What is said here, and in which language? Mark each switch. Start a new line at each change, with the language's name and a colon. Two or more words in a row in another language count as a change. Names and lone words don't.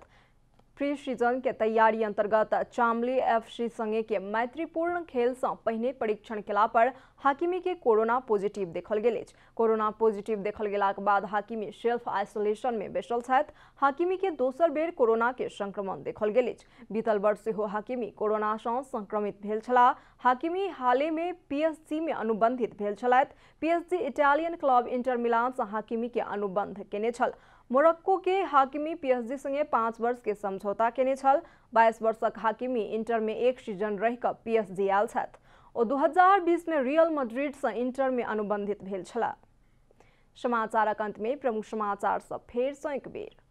English: pre season
Maithili: के तैयारी अंतर्गत चामली FC संगे के मैत्रीपूर्ण खेल से पहिने परीक्षण केला पर हाकिमी के
English: corona positive
Maithili: देखल गेल अछि।
English: corona positive
Maithili: देखल गेलाक बाद हाकिमी
English: self isolation
Maithili: में बैसल छथि। हाकिमी के दोसर बेर कोरोना के संक्रमण देखल गेल अछि। बीतल वर्ष सेहो हाकिमी कोरोना से संक्रमित भेल छलाह। हाकिमी हाले में PSG में अनुबंधित भेल छलथि। PSG
English: Italian club
Maithili: इंटर मिलान से हाकिमी के अनुबंध केने छल। मोरक्को के हाकिमी PSG संगे 5 वर्ष के समझौता केने छल। 22 वर्षक हाकिमी इंटर में एक सीजन रहि कऽ PSG आयल छथि। ओ 2020 में रियल मैड्रिड से इंटर में अनुबंधित भेल छलाह। समाचारक अंत में प्रमुख समाचार सब फेर सँ एक बेर।